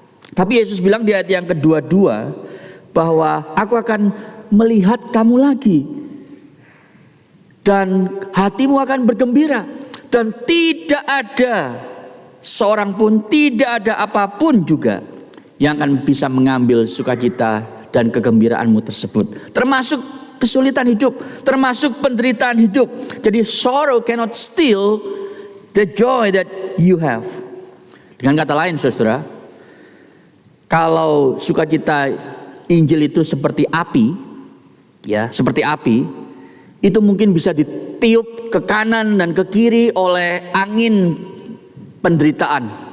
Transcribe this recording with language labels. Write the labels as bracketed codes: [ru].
[id] Tapi Yesus bilang di ayat yang kedua bahwa aku akan melihat kamu lagi dan hatimu akan bergembira. Dan tidak ada seorang pun, tidak ada apapun juga yang akan bisa mengambil sukacita dan kegembiraanmu tersebut. Termasuk kesulitan hidup, termasuk penderitaan hidup. [en] Jadi sorrow cannot steal the joy that you have. [id] Dengan kata lain, saudara, kalau sukacita Injil itu seperti api, ya, seperti api, itu mungkin bisa ditiup ke kanan dan ke kiri oleh angin penderitaan.